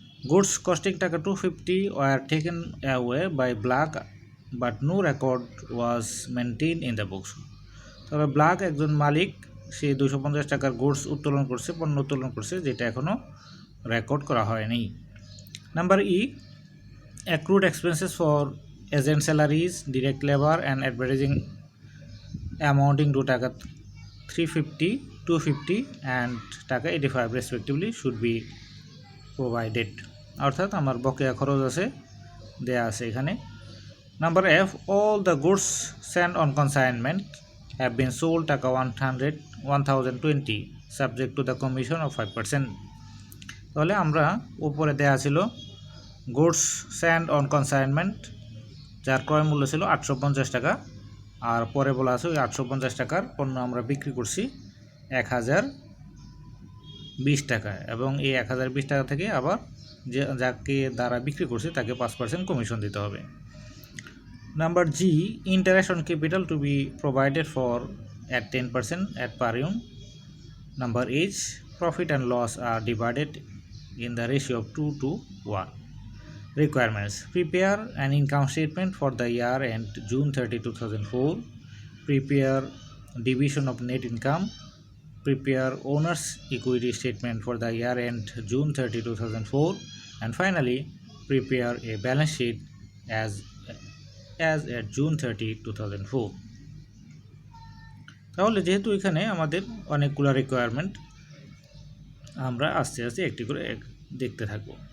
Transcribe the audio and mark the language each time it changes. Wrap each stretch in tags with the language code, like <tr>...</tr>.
<en>Goods costing taka 250 were taken away by Black but no record was maintain in the books.</en> <bn>তবে black একজন মালিক, সে 250 টাকার goods পণ্য উত্তোলন করছে যেটা এখনও রেকর্ড করা হয়নি।</bn> <en>Number E, accrued expenses for agent salaries, direct labor and advertising amounting to taka 350, 250 and taka 85 respectively should be provided.</en> <bn>অর্থাৎ আমার বকেয়া খরচ আছে দেয়া আছে এখানে।</bn> <en>Number F, all the goods sent on consignment have been sold taka 1,020 subject to the commission of 5%.</en> <bn>তাহলে আমরা উপরে দেয়া ছিল গুডস সেন্ট অন কনসাইনমেন্ট যার ক্রয় মূল্য ছিল 850 টাকা, আর পরে বলা আছে ওই 850 টাকার পণ্য আমরা বিক্রি করছি 1,020 টাকায়, এবং এই 1,020 টাকা থেকে আবার যাকে দ্বারা বিক্রি করছি তাকে 5% কমিশন দিতে হবে।</bn> <en>Number G, interest on capital to be provided for at 10% at per annum. Number H, profit and loss are divided in the ratio of 2:1. Requirements: prepare an income statement for the year end June 30, 2004. Prepare division of net income. Prepare owner's equity statement for the year end June 30, 2004. And finally, prepare a balance sheet as at June 30, 2004.</en> <bn>তাহলে যেহেতু এখানে আমাদের অনেকগুলো requirement, আমরা আস্তে আস্তে একটি করে দেখতে থাকবো।</bn>